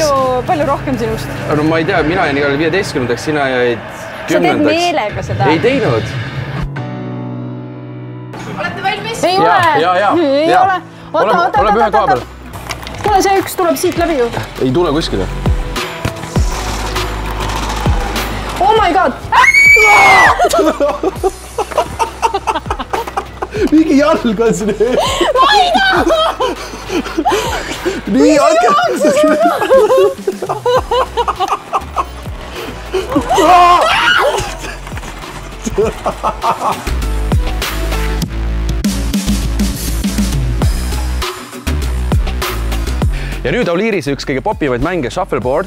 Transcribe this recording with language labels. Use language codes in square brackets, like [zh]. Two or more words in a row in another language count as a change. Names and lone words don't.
[et] Palju rohkem sinust. No ma ei tea, mina jäin igal 15-ndaks, sina jäid 10-ndaks. Sa teed meelega seda. Ei teinud. Olete valmis? Ei ole. Ei ole. Oleme ühe koha peal. Kuule, see üks tuleb siit läbi ju. Ei tule kuskile. [en] Oh my god! [et] Mingi jalg on siin ees. Ma ei taha! Nii, andke! Ja nüüd Auliiris üks kõige popivaid mänge shuffleboard.